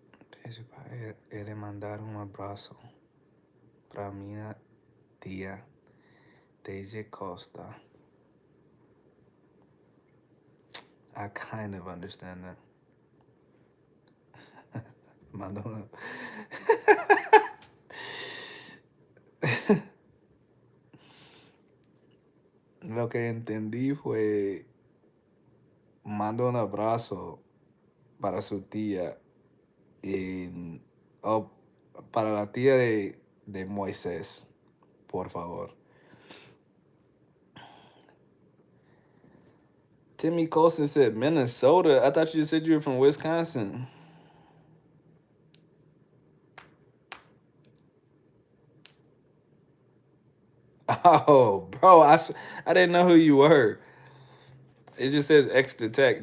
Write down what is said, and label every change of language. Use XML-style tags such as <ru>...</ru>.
<pt>Pede para ele mandar um abraço para minha tia, Deja Costa.</pt> <en>I kind of understand that.</en> <pt>Mando.</pt> <es>Lo que entendí fue mando un abrazo para su tía y oh, para la tía de Moisés, por favor.</es> <en>Timmy Colson said Minnesota. I thought you said you were from Wisconsin. Oh, bro, I didn't know who you were. It just says X Detect.</en>